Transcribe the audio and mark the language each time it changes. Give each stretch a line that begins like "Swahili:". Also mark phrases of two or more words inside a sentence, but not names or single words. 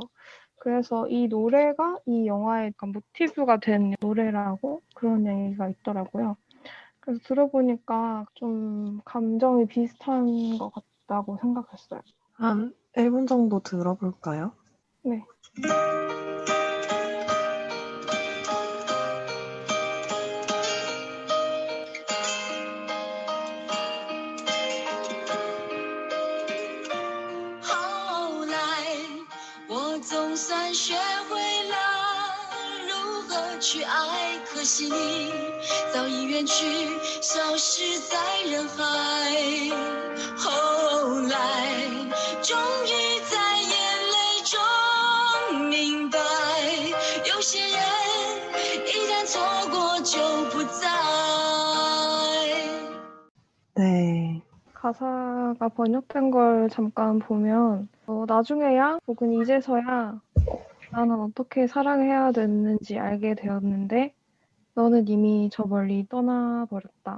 Korean: 그래서 이 노래가 이 영화의 약간 모티브가 된 노래라고 그런 얘기가 있더라고요. 그래서 들어보니까 좀 감정이 비슷한 것 같다고 생각했어요. 한 1분 정도 들어볼까요? 네.
Chinese: 总算学会了如何去爱，可惜你早已远去，消失在人海。后来终于在眼泪中明白，有些人一旦错过就不再。
Korean: 네. 가사가 번역된 걸 잠깐 보면 나중에야 혹은 이제서야 나는 어떻게 사랑해야 됐는지 알게 되었는데 너는 이미 저 멀리 떠나버렸다.